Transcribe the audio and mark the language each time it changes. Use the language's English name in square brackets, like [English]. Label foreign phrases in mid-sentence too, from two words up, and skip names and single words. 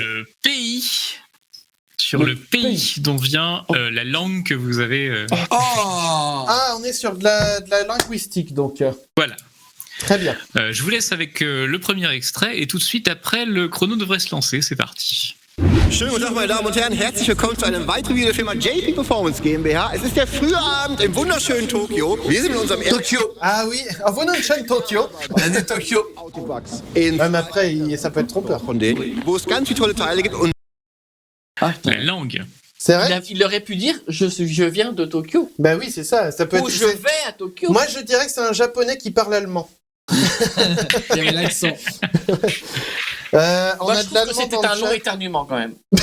[French] le pays. Sur le pays dont vient la langue que vous avez. Oh. Ah, on est sur de la linguistique, donc. Voilà. Très bien. Je vous laisse avec le premier extrait et tout de suite après, le chrono devrait se lancer. C'est parti. [German] Schönen guten Tag, meine Damen und Herren. Herzlich willkommen zu einem weiteren Video der Firma JP Performance GmbH. Es ist der frühe Abend im wunderschönen Tokio. Wir sind mit unserem [French] Tokyo. Ah oui, en une chaîne Tokyo. L'année Tokyo. [German] Autobox in [French] Ouais, mais après, ça peut être trompeur. [German] von denen, wo es ganz viele tolle Teile gibt und [French] Ah, putain. La langue. C'est vrai? Il aurait pu dire je viens de Tokyo. Bah oui, c'est ça. Ça peut Ou être. je vais à Tokyo. Moi, je dirais que c'est un japonais qui parle allemand. Il y avait l'accent. On Moi, a je de trouve que l'allemand c'était dans un le long chat. éternuement quand même.